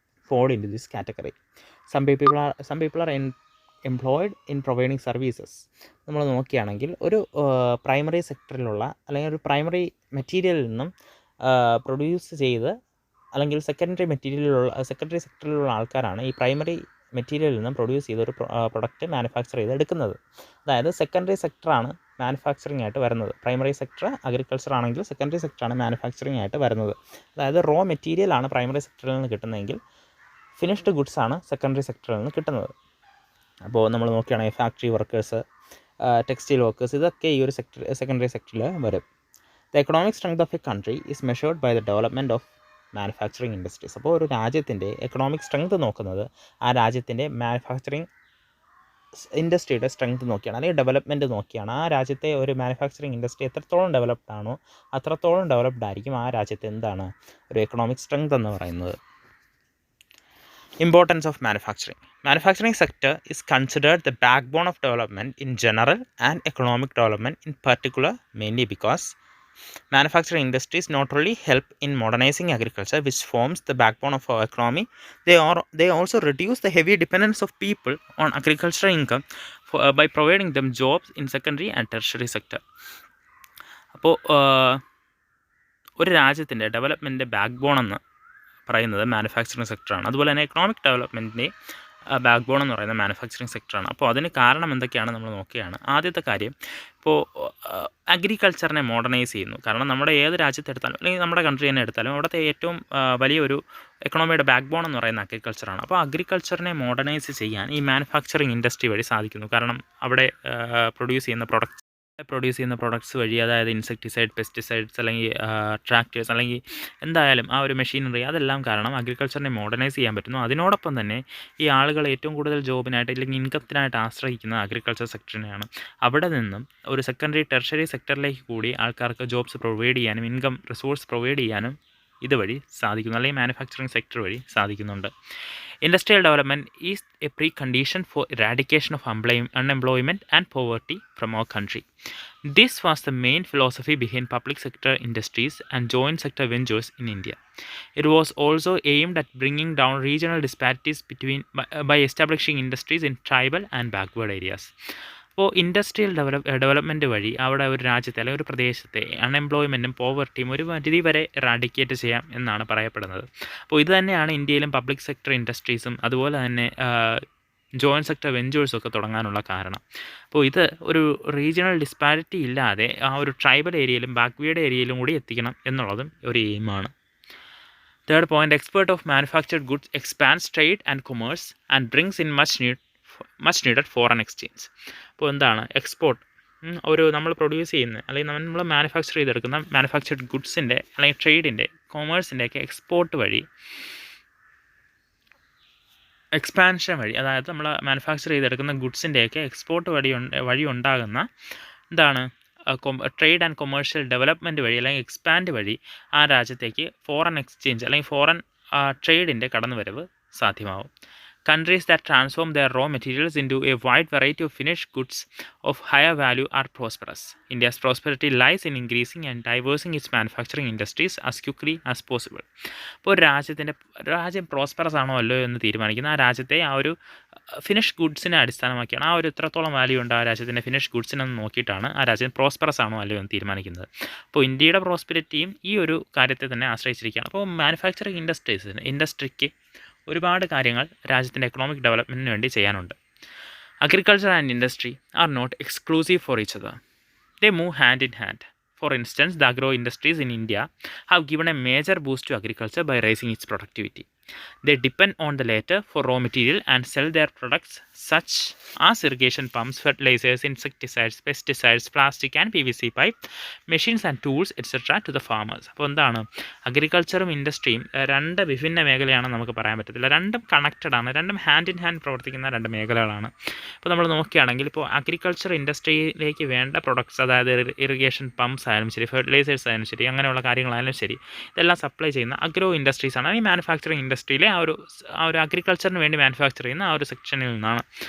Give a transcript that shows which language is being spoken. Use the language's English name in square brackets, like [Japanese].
[English] fall into this category. Some people are employed in providing services. [Malayalam] നമ്മൾ നോക്കുകയാണെങ്കിൽ ഒരു primary സെക്ടറിലുള്ള അല്ലെങ്കിൽ ഒരു പ്രൈമറി മെറ്റീരിയലിൽ നിന്നും പ്രൊഡ്യൂസ് ചെയ്ത് അല്ലെങ്കിൽ സെക്കൻഡറി സെക്ടറിലുള്ള ആൾക്കാരാണ് ഈ പ്രൈമറി മെറ്റീരിയലിൽ നിന്നും പ്രൊഡ്യൂസ് ചെയ്ത ഒരു പ്രൊഡക്റ്റ് മാനുഫാക്ചർ ചെയ്തെടുക്കുന്നത്. അതായത് സെക്കൻഡറി സെക്ടറാണ് മാനുഫാക്ചറിങ് ആയിട്ട് വരുന്നത്. പ്രൈമറി സെക്ടർ അഗ്രികൾച്ചർ ആണെങ്കിൽ സെക്കൻഡറി സെക്ടറാണ് മാനുഫാക്ചറിങ് ആയിട്ട് വരുന്നത്. അതായത് റോ മെറ്റീരിയലാണ് പ്രൈമറി സെക്ടറിൽ നിന്ന് കിട്ടുന്നതെങ്കിൽ ഫിനിഷ്ഡ് ഗുഡ്സ് ആണ് സെക്കൻഡറി സെക്ടറിൽ നിന്ന് കിട്ടുന്നത്. അപ്പോൾ നമ്മൾ നോക്കുകയാണെങ്കിൽ ഫാക്ടറി വർക്കേഴ്സ്, ടെക്സ്റ്റൈൽ വർക്കേഴ്സ്, ഇതൊക്കെ ഈ ഒരു സെക്കൻഡറി സെക്ടറിൽ വരും. [English] The economic strength of a country is measured by the development of manufacturing industries. [Malayalam] അപ്പോൾ ഒരു രാജ്യത്തിൻ്റെ എക്കണോമിക് സ്ട്രെങ്ത് നോക്കുന്നത് ആ രാജ്യത്തിൻ്റെ മാനുഫാക്ചറിങ് ഇൻഡസ്ട്രിയുടെ സ്ട്രെങ്ത് നോക്കിയാണ്, അല്ലെങ്കിൽ ഡെവലപ്മെൻറ്റ് നോക്കിയാണ്. ആ രാജ്യത്തെ ഒരു മാനുഫാക്ചറിങ് ഇൻഡസ്ട്രി എത്രത്തോളം ഡെവലപ്ഡ് ആണോ അത്രത്തോളം ഡെവലപ്ഡ് ആയിരിക്കും ആ രാജ്യത്തെ എന്താണ് ഒരു എക്കണോമിക് സ്ട്രെങ്ത് എന്ന് പറയുന്നത്. [English] Importance of manufacturing. Manufacturing sector is considered the backbone of development in general and economic development in particular, mainly because manufacturing industries not only help in modernizing agriculture, which forms the backbone of our economy, they also reduce the heavy dependence of people on agricultural income by providing them jobs in secondary and tertiary sector. [Malayalam] അപ്പോൾ ഒരു രാജ്യത്തിൻ്റെ ഡെവലപ്മെൻറ്റിൻ്റെ backbone എന്ന് പറയുന്നത് manufacturing സെക്ടറാണ്. അതുപോലെ തന്നെ economic ഡെവലപ്മെൻറ്റിൻ്റെ backbone എന്ന് പറയുന്നത് manufacturing സെക്ടറാണ്. അപ്പോൾ അതിന് കാരണം എന്തൊക്കെയാണ് നമ്മൾ നോക്കുകയാണ്. ആദ്യത്തെ കാര്യം, ഇപ്പോൾ അഗ്രികൾച്ചറിനെ മോഡേണൈസ് ചെയ്യുന്നു. കാരണം നമ്മുടെ ഏത് രാജ്യത്തെടുത്താലും അല്ലെങ്കിൽ നമ്മുടെ കൺട്രി തന്നെ എടുത്താലും അവിടുത്തെ ഏറ്റവും വലിയൊരു എക്കണോമിയുടെ ബാക്ക്ബോൺ എന്ന് പറയുന്ന അഗ്രികൾച്ചറാണ്. അപ്പോൾ അഗ്രികൾച്ചറിനെ മോഡേണൈസ് ചെയ്യാൻ ഈ മാനുഫാക്ചറിങ് ഇൻഡസ്ട്രി വഴി സാധിക്കുന്നു. കാരണം അവിടെ പ്രൊഡ്യൂസ് ചെയ്യുന്ന പ്രൊഡക്ട്സ് വഴി, അതായത് ഇൻസെക്ടിസൈഡ്, പെസ്റ്റിസൈഡ്സ്, അല്ലെങ്കിൽ ട്രാക്ടേഴ്സ്, അല്ലെങ്കിൽ എന്തായാലും ആ ഒരു മെഷീനറി, അതെല്ലാം കാരണം അഗ്രികൾച്ചറിനെ മോഡേണൈസ് ചെയ്യാൻ പറ്റുന്നു. അതിനോടൊപ്പം തന്നെ ഈ ആളുകൾ ഏറ്റവും കൂടുതൽ ജോബിനായിട്ട് അല്ലെങ്കിൽ ഇൻകത്തിനായിട്ട് ആശ്രയിക്കുന്ന അഗ്രികൾച്ചർ സെക്ടറിനെയാണ്. അവിടെ നിന്നും ഒരു സെക്കൻഡറി ടെർഷറി സെക്ടറിലേക്ക് കൂടി ആൾക്കാർക്ക് ജോബ്സ് പ്രൊവൈഡ് ചെയ്യാനും ഇൻകം റിസോഴ്സ് പ്രൊവൈഡ് ചെയ്യാനും ഇതുവഴി സാധിക്കുന്നു, അല്ലെങ്കിൽ മാനുഫാക്ചറിങ് സെക്ടർ വഴി സാധിക്കുന്നുണ്ട്. [English] Industrial development is a precondition for eradication of unemployment and poverty from our country. This was the main philosophy behind public sector industries and joint sector ventures in India. It was also aimed at bringing down regional disparities by establishing industries in tribal and backward areas. [Malayalam] അപ്പോൾ industrial development വഴി അവിടെ ഒരു രാജ്യത്തെ അല്ലെങ്കിൽ ഒരു പ്രദേശത്തെ അൺഎംപ്ലോയ്മെൻറ്റും പോവർട്ടിയും ഒരു പരിധി വരെ റാഡിക്കേറ്റ് ചെയ്യാം എന്നാണ് പറയപ്പെടുന്നത്. അപ്പോൾ ഇത് തന്നെയാണ് ഇന്ത്യയിലും പബ്ലിക് സെക്ടർ ഇൻഡസ്ട്രീസും അതുപോലെ തന്നെ ജോയിൻറ്റ് സെക്ടർ വെഞ്ചേഴ്സും ഒക്കെ തുടങ്ങാനുള്ള കാരണം. അപ്പോൾ ഇത് ഒരു റീജിയണൽ ഡിസ്പാരിറ്റി ഇല്ലാതെ ആ ഒരു ട്രൈബൽ ഏരിയയിലും ബാക്ക്വേർഡ് ഏരിയയിലും കൂടി എത്തിക്കണം എന്നുള്ളതും ഒരു എയിമാണ്. [English] Third point, export of manufactured goods expands trade and commerce and brings in much needed foreign exchange. [Malayalam] അപ്പോൾ എന്താണ് എക്സ്പോർട്ട്? നമ്മൾ പ്രൊഡ്യൂസ് ചെയ്യുന്ന അല്ലെങ്കിൽ നമ്മൾ മാനുഫാക്ചർ ചെയ്തെടുക്കുന്ന മാനുഫാക്ചർഡ് ഗുഡ്സിൻ്റെ അല്ലെങ്കിൽ ട്രേഡിൻ്റെ, കൊമേഴ്സിൻ്റെയൊക്കെ എക്സ്പോർട്ട് വഴി, എക്സ്പാൻഷൻ വഴി, അതായത് നമ്മൾ മാനുഫാക്ചർ ചെയ്തെടുക്കുന്ന ഗുഡ്സിൻ്റെയൊക്കെ എക്സ്പോർട്ട് വഴി ഉണ്ടാകുന്ന എന്താണ് ട്രേഡ് ആൻഡ് കൊമേഴ്ഷ്യൽ ഡെവലപ്മെൻറ്റ് വഴി അല്ലെങ്കിൽ എക്സ്പാൻഡ് വഴി ആ രാജ്യത്തേക്ക് ഫോറിൻ എക്സ്ചേഞ്ച് അല്ലെങ്കിൽ foreign ട്രേഡിൻ്റെ കടന്നുവരവ് സാധ്യമാവും. [English] Countries that transform their raw materials into a wide variety of finished goods of higher value are prosperous. India's prosperity lies in increasing and diversifying its manufacturing industries as quickly as possible. [Malayalam] ഇപ്പോൾ ഒരു രാജ്യം prosperous ആണോ അല്ലയോ എന്ന് തീരുമാനിക്കുന്ന ആ രാജ്യത്തെ ആ ഒരു ഫിനിഷ് ഗുഡ്സിനെ അടിസ്ഥാനമാക്കിയാണ് ആ ഒരു എത്രത്തോളം വാല്യൂ ഉണ്ട് ആ രാജ്യത്തിൻ്റെ ഫിനിഷ് ഗുഡ്സിനെന്ന് നോക്കിയിട്ടാണ് ആ രാജ്യം പ്രോസ്പെറസ് ആണോ അല്ലയോ എന്ന് തീരുമാനിക്കുന്നത്. അപ്പോൾ ഇന്ത്യയുടെ പ്രോസ്പെരിറ്റിയും ഈ ഒരു കാര്യത്തെ തന്നെ ആശ്രയിച്ചിരിക്കുകയാണ്. അപ്പോൾ മാനുഫാക്ചറിങ് ഇൻഡസ്ട്രിക്ക് ഒരുപാട് കാര്യങ്ങൾ രാജ്യത്തിൻ്റെ എക്കണോമിക് ഡെവലപ്മെൻറ്റിന് വേണ്ടി ചെയ്യാനുണ്ട്. [English] Agriculture and industry are not exclusive for each other. They move hand in hand. For instance, the agro industries in India have given a major boost to agriculture by raising its productivity. They depend on the latter for raw material and sell their products such as irrigation pumps, fertilizers, insecticides, pesticides, plastic and PVC pipe, machines and tools etc. to the farmers. [Malayalam] അപ്പോൾ എന്താണ് അഗ്രികൾച്ചറും ഇൻഡസ്ട്രിയും രണ്ട് വിഭിന്ന മേഖലയാണെന്ന് നമുക്ക് പറയാൻ പറ്റത്തില്ല. രണ്ടും connected ആണ്, രണ്ടും [English] hand in hand [Malayalam] പ്രവർത്തിക്കുന്ന രണ്ട് മേഖലകളാണ്. ഇപ്പോൾ നമ്മൾ നോക്കുകയാണെങ്കിൽ ഇപ്പോൾ അഗ്രികൾച്ചർ ഇൻഡസ്ട്രിയിലേക്ക് വേണ്ട പ്രൊഡക്ട്സ്, അതായത് ഇറിഗേഷൻ പമ്പ്സ് ആയാലും ശരി, ഫെർട്ടിലൈസേഴ്സ് ആയാലും ശരി, അങ്ങനെയുള്ള കാര്യങ്ങളായാലും ശരി, ഇതെല്ലാം സപ്ലൈ ചെയ്യുന്ന അഗ്രോ ഇൻഡസ്ട്രീസ് ആണ്. ഈ മാനുഫാക്ചറിങ് ഇൻഡസ്ട്രിയിലെ ആ ഒരു അഗ്രികൾച്ചറിന് വേണ്ടി മാനുഫാക്ചർ ചെയ്യുന്ന ആ ഒരു സെക്ഷനിൽ നിന്നാണ്.